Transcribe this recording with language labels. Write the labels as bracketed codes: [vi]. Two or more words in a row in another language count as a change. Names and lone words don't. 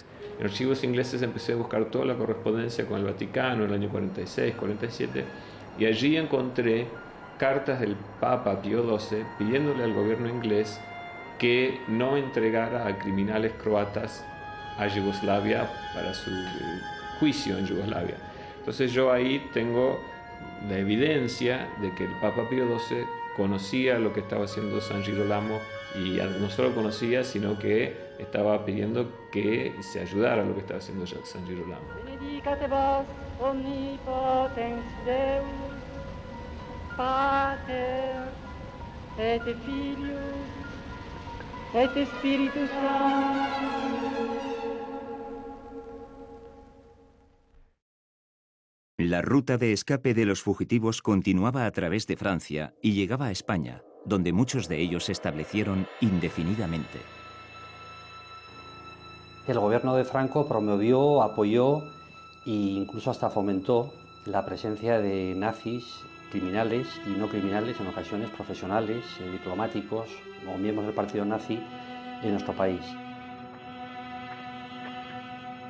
[es] En archivos ingleses empecé a buscar toda la correspondencia con el Vaticano en el año 46, 47, y allí encontré cartas del Papa Pío XII pidiéndole al gobierno inglés que no entregara a criminales croatas a Yugoslavia para su juicio en Yugoslavia. Entonces yo ahí tengo la evidencia de que el Papa Pío XII conocía lo que estaba haciendo San Girolamo, y no solo conocía, sino que estaba pidiendo que se ayudara a lo que estaba haciendo San Girolamo. [la] Benedicat vos omnipotens Deus, Pater, et Filius, et Spiritus Sanctus. [es] La ruta de escape de los fugitivos continuaba a través de Francia y llegaba a España, donde muchos de ellos se establecieron indefinidamente. El gobierno de Franco promovió, apoyó e incluso hasta fomentó la presencia de nazis, criminales y no criminales, en ocasiones profesionales, diplomáticos o miembros del partido nazi en nuestro país.